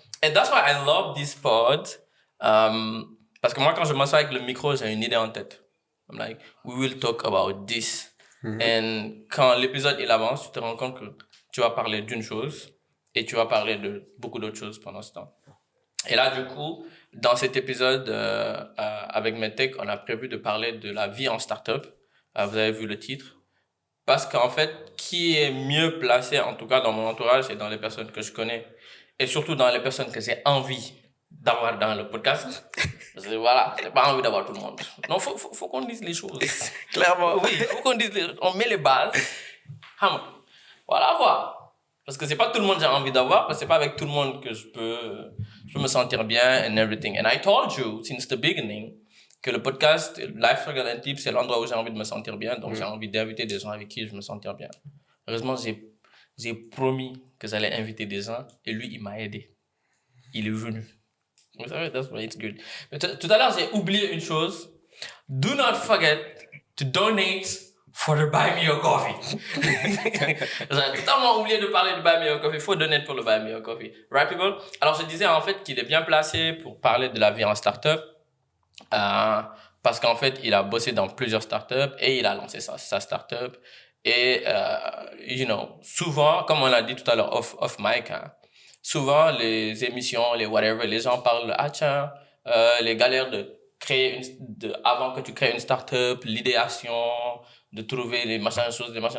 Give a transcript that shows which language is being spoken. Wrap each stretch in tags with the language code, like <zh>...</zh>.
<en>And that's why I love this pod.</en> <fr>Parce que moi, quand je m'assois avec le micro, j'ai une idée en tête.</fr> <en>I'm like, we will talk about this.</en> <fr>Et quand l'épisode il avance, tu te rends compte que tu vas parler d'une chose et tu vas parler de beaucoup d'autres choses pendant ce temps. Et là, du coup, dans cet épisode avec Medtech, on a prévu de parler de la vie en start-up. Vous avez vu le titre. Parce qu'en fait, qui est mieux placé, en tout cas dans mon entourage et dans les personnes que je connais, et surtout dans les personnes que j'ai envie d'avoir dans le podcast. Parce que voilà, j'ai pas envie d'avoir tout le monde. Non, faut qu'on dise les choses. Clairement. Oui, faut qu'on dise les choses. On met les bases. Voilà. Parce que c'est pas tout le monde que j'ai envie d'avoir, parce que c'est pas avec tout le monde que je peux me sentir bien</fr> <en>and everything. And I told you since the beginning</en> <fr>que le podcast Life Struggle and Tips, c'est l'endroit où j'ai envie de me sentir bien. Donc j'ai envie d'inviter des gens avec qui je me sentir bien. Heureusement, j'ai promis que j'allais inviter des gens et lui, il m'a aidé. Il est venu. Vous savez,</fr> <en>that's why it's good.</en> <fr>Mais tout à l'heure, j'ai oublié une chose.</fr> <en>Do not forget to donate for the Buy Me a Coffee.</en> <fr>J'ai totalement oublié de parler de Buy Me a Coffee. Il faut donner pour le Buy Me a Coffee.</fr> <en>Right, people?</en> <fr>Alors, je disais en fait qu'il est bien placé pour parler de la vie en start-up. Parce qu'en fait, il a bossé dans plusieurs startups et il a lancé sa startup. Et, souvent, comme on l'a dit tout à l'heure</fr> <en>off mic,</en> <fr>souvent les émissions, les whatever, les gens parlent, les galères de créer avant que tu crées une startup, l'idéation, de trouver les machins choses.</fr>